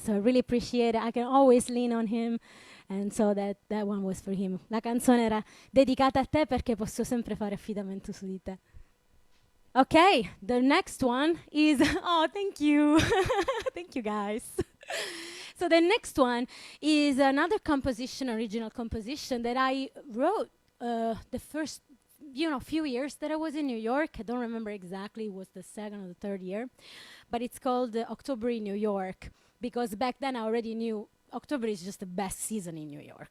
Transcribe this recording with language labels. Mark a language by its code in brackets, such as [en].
[en] So I really appreciate it. I can always lean on him. And so that one was for him. [it] La canzone era dedicata a te perché posso sempre fare affidamento su di te. [en] Okay, the next one is, oh, thank you. Thank you, guys. So the next one is another composition, original composition that I wrote the first, few years that I was in New York. I don't remember exactly, it was the second or the third year. But it's called October in New York, because back then I already knew October is just the best season in New York.